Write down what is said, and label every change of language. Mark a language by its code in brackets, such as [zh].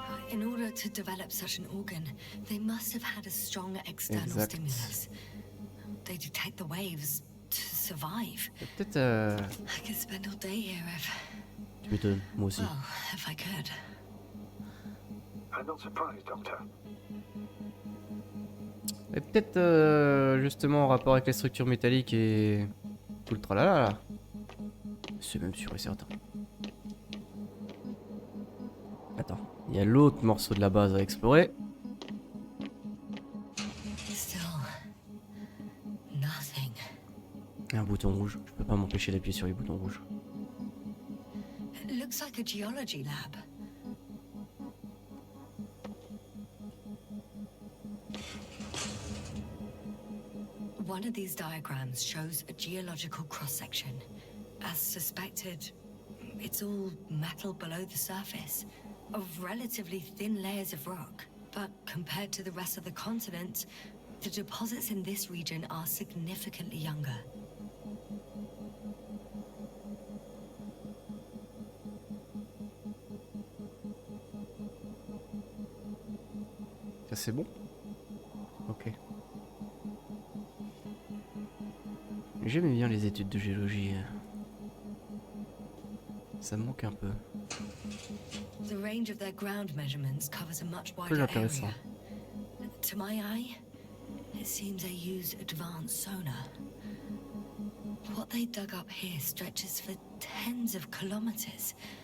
[en] In order to develop such an organ, they must have had a strong external Exact. stimulus. They detect the waves to survive. [fr] Peut-être... [en] I could spend all day here if... [fr] Tu m'étonnes, moi aussi. [en] Well, if I could. I'm not surprised, Doctor. [fr] Et peut-être justement en rapport avec les structures métalliques et tout le tralala là. C'est même sûr et certain. Attends, il y a l'autre morceau de la base à explorer. [en] Still, nothing. [fr] Un bouton rouge. Je peux pas m'empêcher d'appuyer sur les boutons rouges. [en] It looks like a geology lab. One of these diagrams shows a geological cross-section. As suspected, it's all metal below the surface, of relatively thin layers of rock. But compared to the rest of the continent, the deposits in this region are significantly younger. [fr] Ça c'est bon. ok. J'aimais bien les études de géologie. Ça me manque un peu. [en] The range of their ground measurements covers a much [fr] Très [en] wider [fr] intéressant. [en] area. To my eye, it seems they use advanced sonar. What they dug up here stretches for tens of kilometers.